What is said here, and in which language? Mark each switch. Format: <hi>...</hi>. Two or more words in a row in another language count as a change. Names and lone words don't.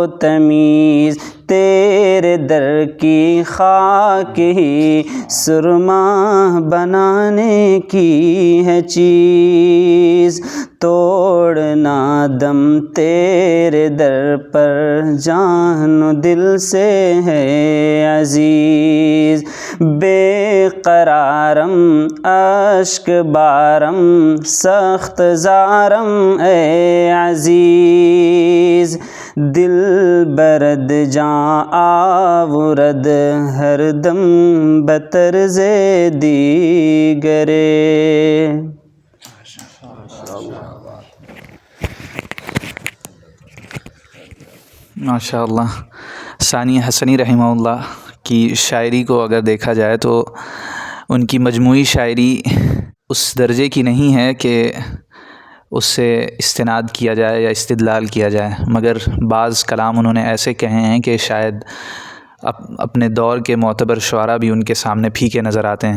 <ur>تمیز، تیرے در کی خاک ہی سرما بنانے کی ہے چیز، توڑنا دم تیرے در پر جان و دل سے ہے عزیز،</ur> <fa>بے قرارم اشک بارم سخت زارم اے عزیز، دل برد جاں آورد ہر دم بطرز دیگرے۔</fa> <ur>ماشاء اللہ۔ ثانی حسنی رحمہ اللہ کی شاعری کو اگر دیکھا جائے تو ان کی مجموعی شاعری اس درجے کی نہیں ہے کہ اس سے استناد کیا جائے یا استدلال کیا جائے، مگر بعض کلام انہوں نے ایسے کہے ہیں کہ شاید اپنے دور کے معتبر شعراء بھی ان کے سامنے پھیکے نظر آتے ہیں۔</ur>